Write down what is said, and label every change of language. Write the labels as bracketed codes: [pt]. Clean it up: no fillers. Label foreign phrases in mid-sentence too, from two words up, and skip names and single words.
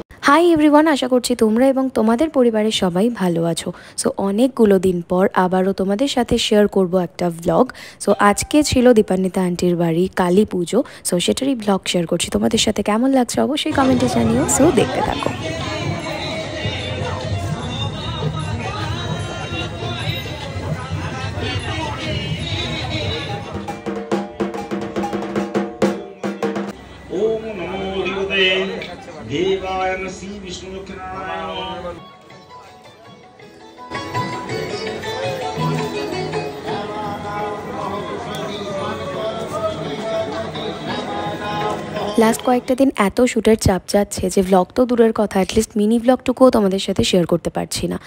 [en] Hi everyone, [bn] আশা করছি তোমরা এবং তোমাদের পরিবারের সবাই ভালো আছো। সো অনেকগুলো দিন পর আবারও তোমাদের সাথে শেয়ার করব একটা ভ্লগ। সো আজকে ছিল দীপান্বিতা আন্টির বাড়ি কালী পুজো। সো সেটারই ভ্লগ শেয়ার করছি তোমাদের সাথে। কেমন লাগছে অবশ্যই কমেন্টে জানিও। সো দেখতে থাকো। [sa] ओम नमो भगवते देवाय श्री विष्णुमुखनारायण। [bn] লাস্ট কয়েকটা দিন এত শ্যুটের চাপ যাচ্ছে যে ভ্লগ তো দূরের কথা, [en] at least mini [bn] ভ্লগটুকুও তোমাদের সাথে শেয়ার করতে পারছি না।